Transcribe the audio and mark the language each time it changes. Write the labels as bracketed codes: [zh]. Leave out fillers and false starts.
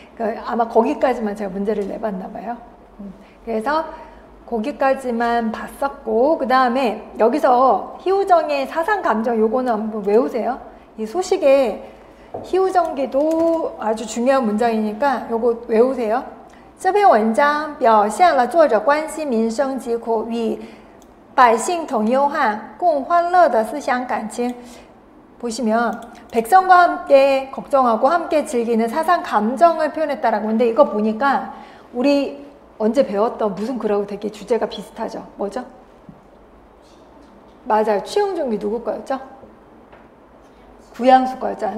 [ko] 그러니까 아마 거기까지만 제가 문제를 내봤나 봐요. 그래서 거기까지만 봤었고, 그 다음에 여기서 희우정의 사상감정 요거는 한번 외우세요. 이 소식에 희우정기도 아주 중요한 문장이니까 요거 외우세요. [zh] 这篇文章表现了作者关心民生疾苦与百姓同忧患共欢乐的思想感情. [ko] 보시면 백성과 함께 걱정하고 함께 즐기는 사상 감정을 표현했다라고 하는데, 이거 보니까 우리 언제 배웠던 무슨 글하고 되게 주제가 비슷하죠. 뭐죠? 맞아요. 취용정기 누구 거였죠? 구양수 거였잖아요.